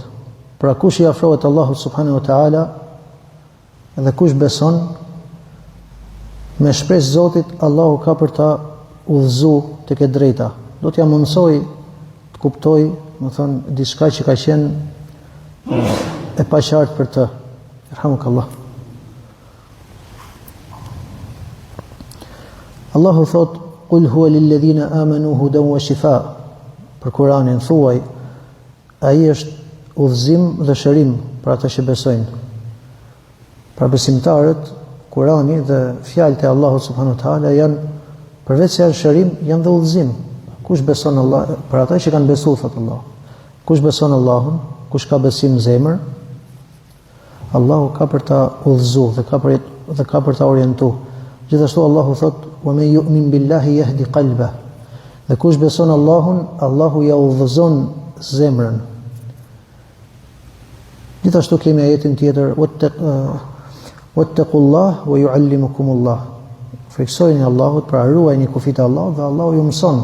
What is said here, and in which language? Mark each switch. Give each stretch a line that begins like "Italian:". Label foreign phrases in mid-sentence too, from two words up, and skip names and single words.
Albanian: Pra kush i afrohet Allahut
Arabic: سبحانه وتعالى
Albanian: dhe kush beson, me shpresë Zotit, Allahu ka për ta udhëzuar tek e drejta. Do t'ja mundsoj të kuptoj, më thënë, diçka që ka qenë e paqartë për të. Irhamukallah. Allahu thot:
Arabic: "قل هو للذين آمنوا هدى وشفاء."
Albanian: Për Kur'anin thuaj, ai është udhëzim dhe shërim për ata që besojnë. Pra besimtarët, Kur'ani dhe fjalët e Allahut
Arabic: سبحانه وتعالى
Albanian: janë përveç se janë shërim, janë dhe udhëzim. Kush beson Allah, për ata që kanë besuar, thot Allah. Kush beson Allahun, kush ka besim në zemër, Allahu ka për ta udhëzuar dhe ka për ta orientuar. Gjithashtu Allahu thot:
Arabic: "ومن يؤمن بالله يهد قلبه."
Albanian: Dhe kush beson Allahun, Allahu ja udhëzon zemrën. Gjithashtu kemi ajetin tjetër:
Arabic: "واتقوا الله ويعلمكم الله."
Albanian: Friksojeni Allahut, pra ruajini kufit e Allahut dhe Allahu ju mëson.